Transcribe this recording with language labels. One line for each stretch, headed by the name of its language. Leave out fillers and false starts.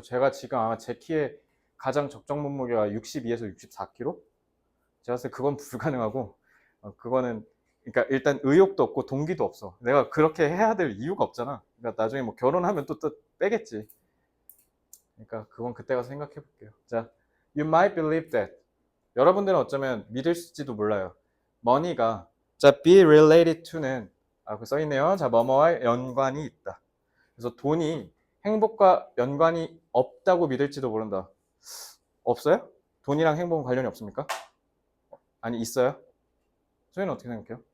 Korean: 제가 지금 아마 제 키에 가장 적정 몸무게가 62에서 64kg? 제가 봤을 때 그건 불가능하고, 그거는, 그러니까 일단 의욕도 없고 동기도 없어. 내가 그렇게 해야 될 이유가 없잖아. 그러니까 나중에 뭐 결혼하면 또 빼겠지. 그러니까 그건 그때 가서 생각해 볼게요. 자,
English: you might believe that.
Korean: 여러분들은 어쩌면 믿을지도 몰라요. money가, 자, be related to는, 그 써있네요. 자, 뭐뭐와 연관이 있다. 그래서 돈이 행복과 연관이 없다고 믿을지도 모른다. 없어요? 돈이랑 행복은 관련이 없습니까? 아니, 있어요? 소희는 어떻게 생각해요?